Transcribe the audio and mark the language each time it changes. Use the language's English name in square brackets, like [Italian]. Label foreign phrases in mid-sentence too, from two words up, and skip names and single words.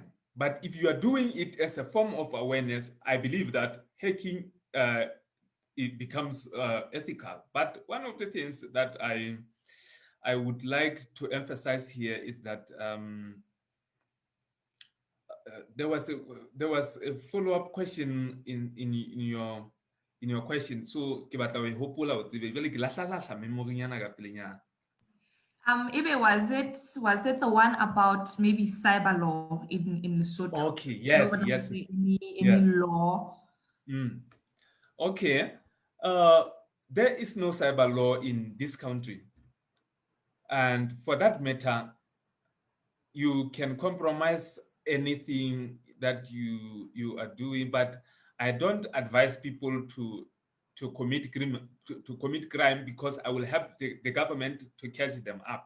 [English] But if you are doing it as a form of awareness, I believe that hacking it becomes ethical. But one of the things that I would like to emphasize here is that there was a follow-up question in your question. [Southern Sotho] So ke batla ho e hopola o tsebe jwale ke lahla memory yana ka pelenyana. Ibe, [English] was it the one about maybe cyber law in Lesotho? Okay, yes. Any law? Okay. There is no cyber law in this country. And for that matter, you can compromise anything that you are doing, but I don't advise people to commit crime because I will help the government to catch them up.